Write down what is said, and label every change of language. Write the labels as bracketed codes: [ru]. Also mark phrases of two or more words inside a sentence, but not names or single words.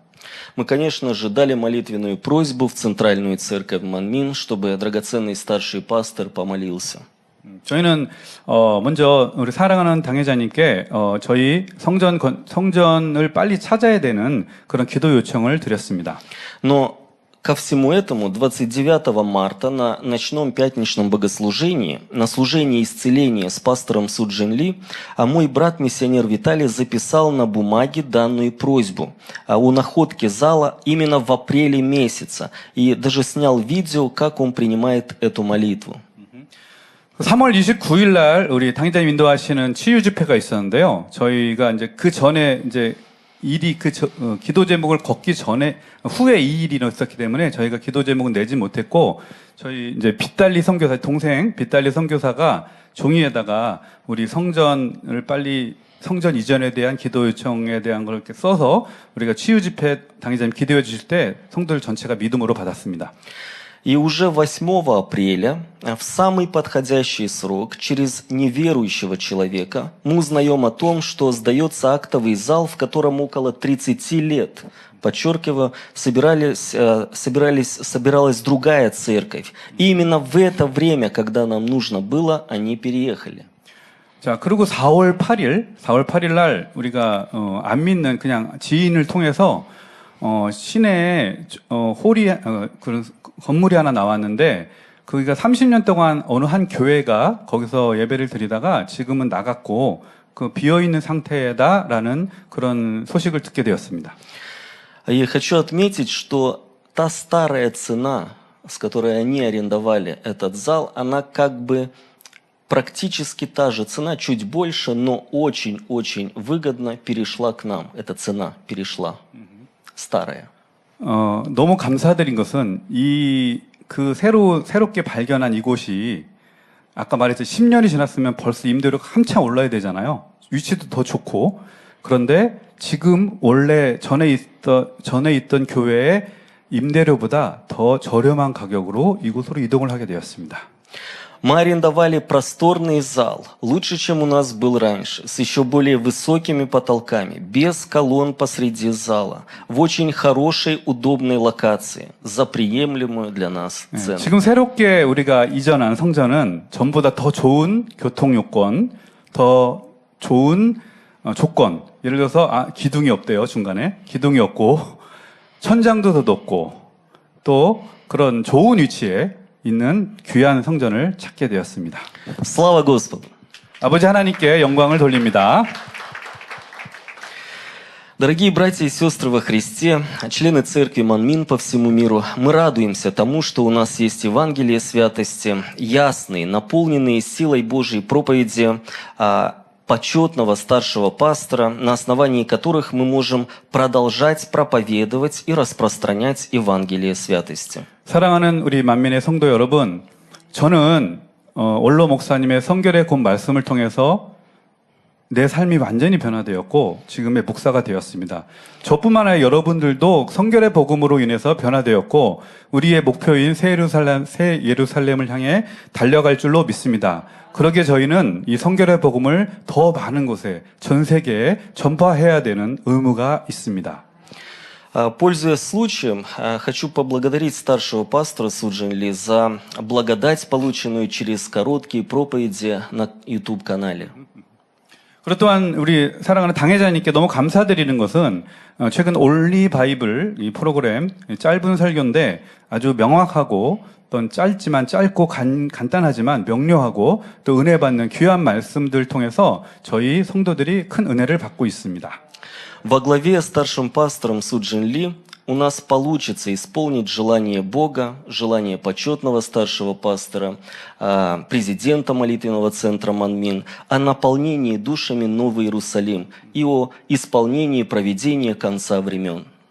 [ru] Мы, конечно же, дали молитвенную просьбу в Центральную церковь Манмин, чтобы драгоценный старший пастор помолился. [ko] 저희는 먼저 우리 사랑하는 당회자님께 저희 성전을 빨리 찾아야 되는 그런 기도 요청을 드렸습니다. [ru] Но ко всему этому 29 марта на ночном пятничном богослужении, на служении исцеления с пастором Суджин Ли, мой брат-миссионер Виталий записал на бумаге данную просьбу о находке зала именно в апреле месяца и даже снял видео, как он принимает эту молитву. [ko] 3월 29일 날 우리 당회자님 인도하시는 치유 집회가 있었는데요. 저희가 이제 그 전에 이제 기도 제목을 걷기 전에 후에 이 일이 있었기 때문에 저희가 기도 제목은 내지 못했고 저희 이제 동생 빗달리 선교사가 종이에다가 우리 성전 이전에 대한 기도 요청에 대한 걸 이렇게 써서 우리가 치유 집회 당회자님 기도해 주실 때 성도들 전체가 믿음으로 받았습니다. [ru] И уже 8 апреля, в самый подходящий срок, через неверующего человека, мы узнаем о том, что сдается актовый зал, в котором около 30 лет, подчеркиваю, собиралась другая церковь. И именно в это время, когда нам нужно было, они переехали. [ko] 자, 그리고 4월 8일 날 우리가 안 믿는 그냥 지인을 통해서 시내에 그런 건물이 하나 나왔는데 거기가 30년 동안 어느 한 교회가 거기서 예배를 드리다가 지금은 나갔고 그 비어 있는 상태다라는 그런 소식을 듣게 되었습니다. [ru] Я хочу отметить, что та старая цена, с которой они арендовали этот зал, она как бы практически та же цена, чуть больше, но очень-очень выгодно перешла к нам. Эта цена перешла. старая. [ko] 너무 감사드린 것은 새롭게 발견한 이곳이 아까 말했듯이 10년이 지났으면 벌써 임대료가 한참 올라야 되잖아요. 위치도 더 좋고. 그런데 지금 원래 전에 있던 교회의 임대료보다 더 저렴한 가격으로 이곳으로 이동을 하게 되었습니다. [ru] Мы арендовали просторный зал, лучше, чем у нас был раньше, с еще более высокими потолками, без колонн посреди зала, в очень хорошей, удобной локации, за приемлемую для нас цену. [ko] 지금 새롭게 우리가 이전한 성전은 전보다 더 좋은 교통 요건, 더 좋은 조건. 예를 들어서 기둥이 없대요, 중간에. 기둥이 없고 천장도 더 높고 또 그런 좋은 위치에 있는 귀한 성전을 찾게 되었습니다. [ru] Слава Господу! [ko] 아버지 하나님께 영광을 돌립니다. [ru] Дорогие братья и сестры во Христе, члены церкви Манмин по всему миру, мы радуемся тому, что у нас есть Евангелие святости, ясные, наполненные силой Божьей проповеди, почетного старшего пастора, на основании которых мы можем продолжать проповедовать и распространять Евангелие святости. [ko] 사랑하는 우리 만민의 성도 여러분, 저는 원로 목사님의 성결의 곧 말씀을 통해서 내 삶이 완전히 변화되었고 지금의 목사가 되었습니다. 저뿐만 아니라 여러분들도 성결의 복음으로 인해서 변화되었고 우리의 목표인 새 예루살렘을 향해 달려갈 줄로 믿습니다. 그러기에 저희는 이 성결의 복음을 더 많은 곳에 전 세계에 전파해야 되는 의무가 있습니다. [ru] Пользуясь случаем, хочу поблагодарить старшего пастора Суджин Ли за благодать, полученную через короткие проповеди на YouTube-канале. [ko] 그리고 또한 우리 사랑하는 당회자님께 너무 감사드리는 것은 최근 올리 바이블 이 프로그램 짧은 설교인데 아주 명확하고 또 짧고 간단하지만 명료하고 또 은혜 받는 귀한 말씀들 통해서 저희 성도들이 큰 은혜를 받고 있습니다. [ru] Во главе с старшим пастором Суджин Ли у нас получится исполнить желание Бога, желание почетного старшего пастора, президента молитвенного центра Манмин о наполнении душами Новый Иерусалим и о исполнении проведения конца времен.